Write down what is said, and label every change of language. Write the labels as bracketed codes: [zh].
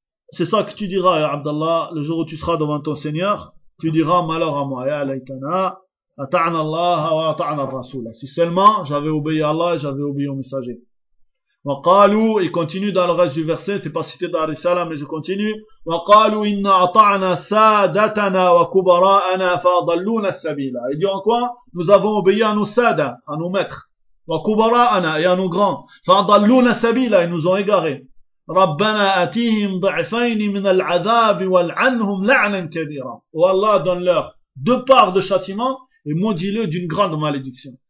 [fr] C'est ça que tu diras, ya Abdallah, le jour où tu seras devant ton Seigneur, tu diras « Malheur à moi, [ar] ya laytana » أطعنا الله وأطعنا الرسول. [fr] Si seulement j'avais obéi à Allah et j'avais obéi au messager. [ar] وقالوا, [fr] il continue dans le reste du verset, c'est pas cité dans Risala, mais je continue. [ar] وقالوا إن أطعنا سادتنا وكبراءنا فضلونا السبيل. [fr] Il dit en quoi? Nous avons obéi à nos sada, à nos maîtres. [ar] وكبراءنا [fr] et à nos grands. [ar] فضلونا السبيل, [fr] ils nous ont égarés. [ar] ربنا آتيهم ضعفين من العذاب والعنهم لعنا كبيرا. [fr] Oh Allah, donne-leur deux parts de châtiment et maudis-le d'une grande malédiction.